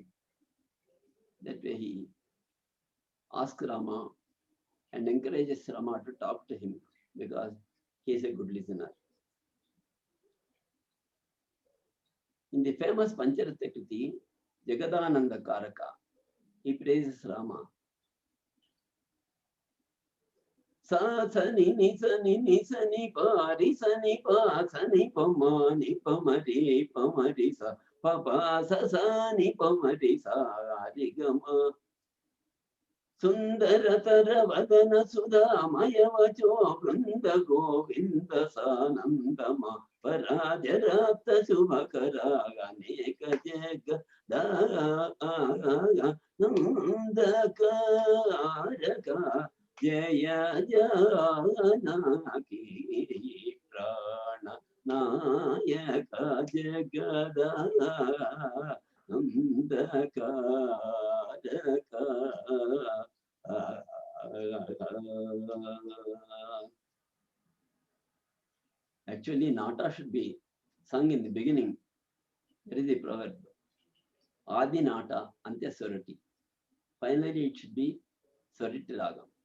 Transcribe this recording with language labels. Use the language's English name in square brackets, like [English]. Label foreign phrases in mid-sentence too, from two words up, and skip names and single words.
[English] That way he asks Rama and encourages Rama to talk to him because he is a good listener. In the famous Pancharatha Kriti, Jagadananda Karaka, He praises Rama. Sa sa ni ni sa ni sa ni pa ri sa ni pa sa ni pa ma ri sa pa pa sa ni pa ma ri sa ri ga ma. [Sanskrit] सुन्दरतर वदन सुधामय वचो वृन्द गोविन्द सानन्दमा पराजराप्त शुभकरा अनेक जग नन्दकारक जय जानकी प्राण नायक जगदा नन्दकारक. [English] Actually, Nata should be sung in the beginning. There is a proverb. [Sanskrit] आदि नाट अन्त्य सुरटि. [English] Finally, it should be Swarati Ragam.